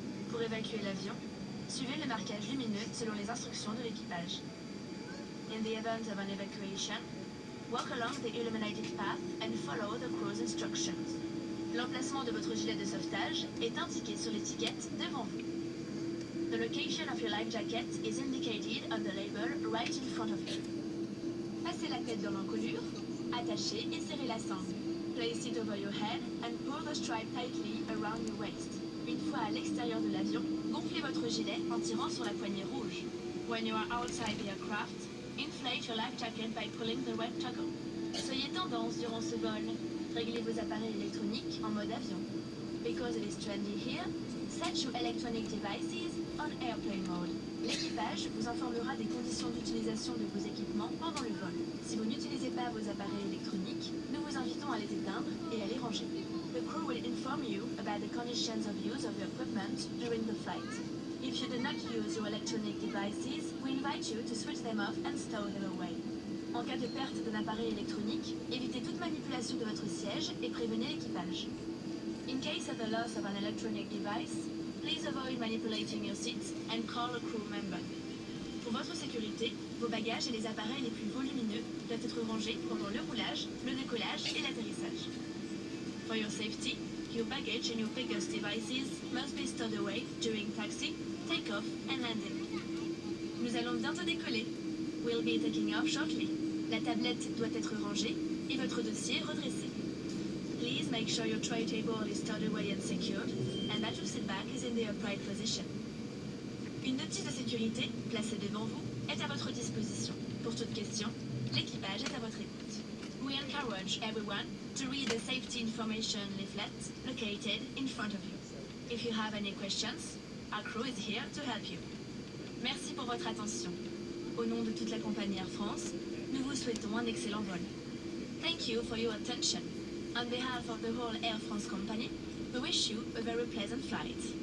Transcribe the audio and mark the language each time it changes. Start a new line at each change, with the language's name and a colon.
French: Pour évacuer l'avion, suivez le marquage lumineux selon les instructions de l'équipage.
English: In the event of an evacuation, walk along the illuminated path and follow the crew's instructions.
French: L'emplacement de votre gilet de sauvetage est indiqué sur l'étiquette devant vous.
English: The location of your life jacket is indicated on the label right in front of you.
French: Passez la tête dans l'encolure, attachez et serrez la sangle.
English: Place it over your head and pull the stripe tightly around your waist.
French: Une fois à l'extérieur de l'avion, gonflez votre gilet en tirant sur la poignée rouge.
English: When you are outside the aircraft, inflate your life jacket by pulling the red toggle.
French: Soyez tendance durant ce vol. Réglez vos appareils électroniques en mode avion.
English: Because it is trendy here, set your electronic devices on airplane mode.
French: L'équipage vous informera des conditions d'utilisation de vos équipements pendant le vol. Si vous n'utilisez pas vos appareils électroniques, nous vous invitons à les éteindre et à les ranger.
English: The crew will inform you about the conditions of use of your equipment during the flight. If you do not use your electronic devices, we invite you to switch them off and stow them away.
French: En cas de perte d'un appareil électronique, évitez toute manipulation de votre siège et prévenez l'équipage.
English: In case of the loss of an electronic device, please avoid manipulating your seat and call a crew member.
French: Pour votre sécurité, vos bagages et les appareils les plus volumineux doivent être rangés pendant le roulage, le décollage et l'atterrissage.
English: For your safety, your baggage and your biggest devices must be stowed away during taxi, takeoff and landing.
French: Nous allons bientôt décoller.
English: We'll be taking off shortly.
French: La tablette doit être rangée et votre dossier redressé.
English: Please make sure your tray table is stowed away and secured, and that your seat back is in the upright position.
French: Une notice de sécurité, placée devant vous, est à votre disposition. Pour toute question, l'équipage est à votre écoute.
English: We encourage everyone to read the safety information leaflet located in front of you. If you have any questions, our crew is here to help you.
French: Merci pour votre attention. Au nom de toute la compagnie Air France, nous vous souhaitons un excellent vol.
English: Thank you for your attention. On behalf of the whole Air France company, we wish you a very pleasant flight.